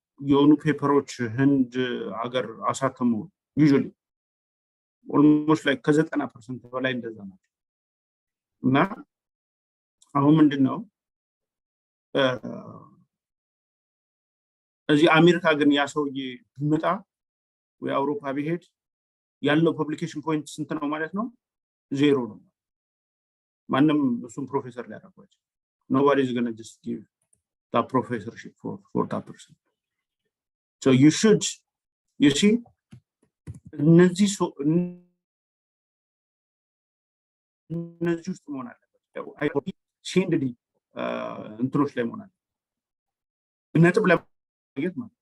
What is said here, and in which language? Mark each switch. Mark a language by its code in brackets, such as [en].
[am] የሆኑ ፔፐሮች ህንድ ሀገር አሳተሙ ዩዥዋሊ ኦልሞስት ላይ ከ90% በላይ እንደዛ ናቸው። እና አሁን ምንድነው እዚህ አሜሪካ ግን ያ ሰውዬ ቢመጣ ወይ አውሮፓ ቢሄድ ያለው ፐብሊኬሽን ፖይንት ስንት ነው ማለት ነው? 0 ነው። ማንም እሱም ፕሮፌሰር ሊያደርጓቸው [en] nobody is going to just give that professorship for that person. So you should, you see, [am] እነዚህ ውስጥ መሆን አለበት። ሴንድሊ እንትኖች ላይ መሆን አለበት። ነጥብ ለማግኘት ማለት ነው።